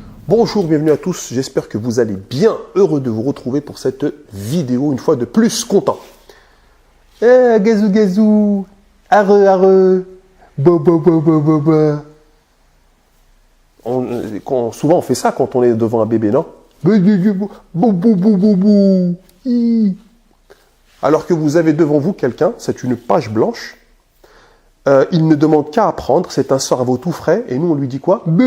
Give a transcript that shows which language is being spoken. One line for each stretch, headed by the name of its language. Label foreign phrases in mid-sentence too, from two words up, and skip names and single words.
French: Bonjour, bienvenue à tous, j'espère que vous allez bien, heureux de vous retrouver pour cette vidéo, une fois de plus, content. Eh, gazou gazou, arre arre, ba ba ba ba ba ba. Souvent on fait ça quand on est devant un bébé, non? Alors que vous avez devant vous quelqu'un, c'est une page blanche, il ne demande qu'à apprendre, c'est un cerveau tout frais, et nous on lui dit quoi?